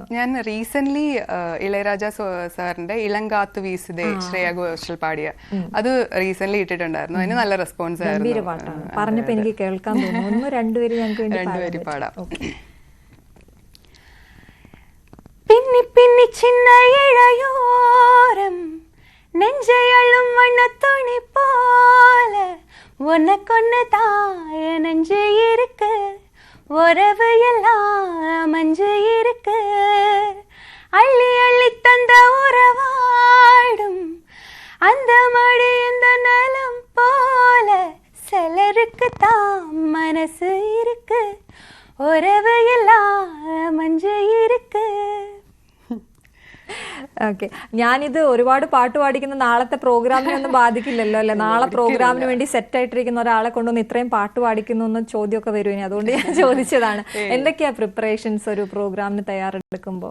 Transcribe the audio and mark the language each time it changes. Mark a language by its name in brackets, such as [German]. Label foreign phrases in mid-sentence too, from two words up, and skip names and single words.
[Malayalam] ഞാൻ റീസെന്റ് ഇളയരാജ സാറിന്റെ ഇളങ്കാത്തു വീസിതെ ശ്രേയ ഘോഷൽ പാടിയ അത് റീസെന്റ് ഇട്ടിട്ടുണ്ടായിരുന്നു. അതിന് നല്ല റെസ്പോൺസ് ആയിരുന്നു. പറഞ്ഞപ്പോ എനിക്ക് കേൾക്കാൻ തോന്നുന്നു. രണ്ടുപേര് പാടാം. [Tamil] பின்னி பின்னி சின்ன இழையோரம் நெஞ்சையள்ளும் வண்ணத்துணி போல உனக்கொன்னு தாய நெஞ்சு இருக்கு, உறவு எல்லாம் மஞ்சு இருக்கு, அள்ளி அள்ளி தந்த உறவாடும் அந்த மடி இந்த நலம் போல சிலருக்கு தான் மனசு இருக்கு, உறவு எல்லாம் மஞ்சு இருக்கு. [Malayalam] ഓക്കെ, ഞാനിത് ഒരുപാട് പാട്ട് പാടിക്കുന്ന നാളത്തെ പ്രോഗ്രാമിനെ ഒന്നും ബാധിക്കില്ലല്ലോ അല്ലെ? നാളെ പ്രോഗ്രാമിന് വേണ്ടി സെറ്റ് ആയിട്ടിരിക്കുന്ന ഒരാളെ കൊണ്ടൊന്ന് ഇത്രയും പാട്ട് പാടിക്കുന്നു എന്ന ചോദ്യമൊക്കെ വരുവിനി, അതുകൊണ്ട് ഞാൻ ചോദിച്ചതാണ്. എന്തൊക്കെയാ പ്രിപ്പറേഷൻസ് ഒരു പ്രോഗ്രാമിന് തയ്യാറെടുക്കുമ്പോൾ?